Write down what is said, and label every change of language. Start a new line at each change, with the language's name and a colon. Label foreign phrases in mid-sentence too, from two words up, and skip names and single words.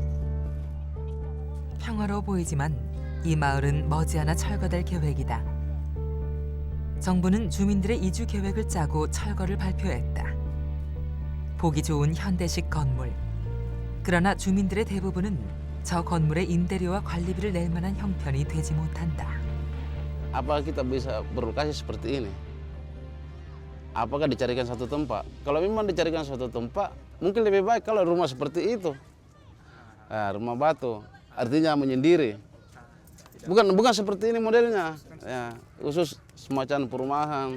Korean: 평화로워 보이지만 이 마을은 머지않아 철거될 계획이다. 정부는 주민들의 이주 계획을 짜고 철거를 발표했다. 보기 좋은 현대식 건물. 그러나 주민들의 대부분은 저 건물의 임대료와 관리비를 낼 만한 형편이 되지 못한다.
Indonesian: Apa kita bisa berlokasi seperti ini? Apakah dicarikan satu tempat? Kalau memang dicarikan suatu tempat, mungkin lebih baik kalau rumah seperti itu. Nah, rumah batu, artinya menyendiri. Bukan seperti ini modelnya, ya, khusus semacam perumahan.